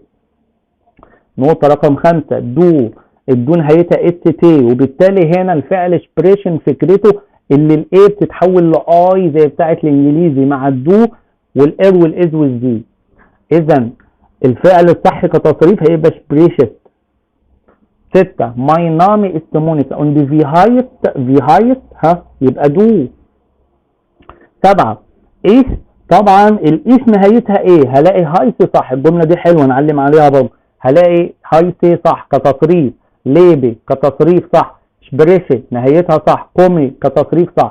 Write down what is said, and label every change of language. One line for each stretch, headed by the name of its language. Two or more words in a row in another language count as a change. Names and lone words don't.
Arabic: نقطة رقم 5 دو، الدو نهايتها إس تي وبالتالي هنا الفعل شبريشن فكرته اللي الإيه بتتحول لآي زي بتاعة الإنجليزي مع الدو والإر والإز والزي. إذا الفعل الصح كتصريف هيبقى شبريشت.
German: 6 Mein Name ist Monika und wie heißt يبقى دو.
Arabic: 7 إيش، طبعا الايش نهايتها ايه؟ هلاقي هايسي صح، الجمله دي حلوه نعلم عليها برضه. هلاقي هايسي صح كتصريف، ليبي كتصريف صح، شبريشي نهايتها صح، قومي كتصريف صح.